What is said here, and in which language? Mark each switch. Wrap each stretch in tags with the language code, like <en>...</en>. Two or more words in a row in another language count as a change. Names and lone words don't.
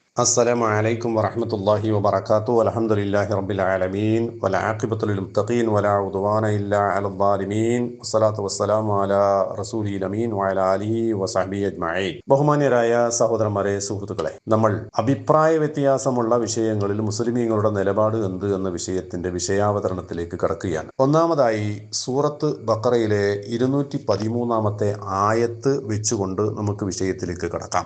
<ar>السلام عليكم ورحمة الله وبركاته والحمد لله رب العالمين والعاقبة للمتقين ولا عدوان إلا على الظالمين والصلاة والسلام على رسوله الأمين وعلى آله وصحبه أجمعين.</ar> <ml>ബഹുമാന്യരായ സഹോദരന്മാരെ, സുഹൃത്തുക്കളെ, നമ്മൾ അഭിപ്രായ വ്യത്യാസമുള്ള വിഷയങ്ങളിൽ മുസ്ലിമീങ്ങളുടെ നിലപാട് എന്ത് എന്ന വിഷയത്തിന്റെ വിഷയാവതരണത്തിലേക്ക് കടക്കുകയാണ്. ഒന്നാമതായി സൂറത്ത് ബഖറയിലെ 213 ആയത്ത് വെച്ചുകൊണ്ട് നമുക്ക് വിഷയത്തിലേക്ക് കടക്കാം.</ml>